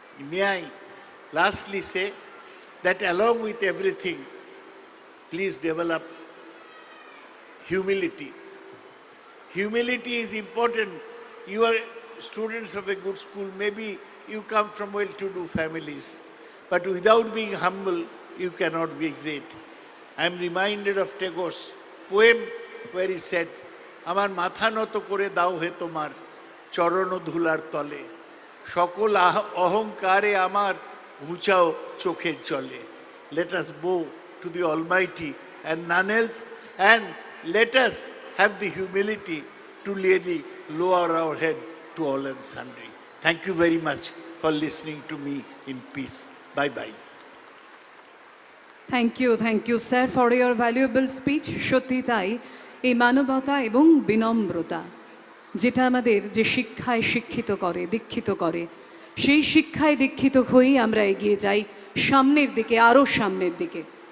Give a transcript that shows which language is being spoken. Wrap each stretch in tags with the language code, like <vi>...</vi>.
<en>May I lastly say that along with everything, please develop humility. Humility is important. You are students of a good school. Maybe you come from well-to-do families. But without being humble, you cannot be great. I am reminded of Tagore's poem where he said,</en> <bn>আমার মাথা নত করে দাও হে তোমার চরণ ধুলার তলে সকল অহংকারে আমার ঘুচাও চোখের জলে.</bn> <en>Let us bow to the Almighty and none else, and let us have the humility to really lower our head to all and sundry. Thank you very much for listening to me in peace. Bye-bye. Thank you sir for your valuable speech.</en> <bn>সত্যি তাই, এই মানবতা এবং বিনম্রতা যেটা আমাদের যে শিক্ষায় শিক্ষিত করে, দীক্ষিত করে, সেই শিক্ষায় দীক্ষিত হয়েই আমরা এগিয়ে যাই সামনের দিকে, আরও সামনের দিকে।</bn>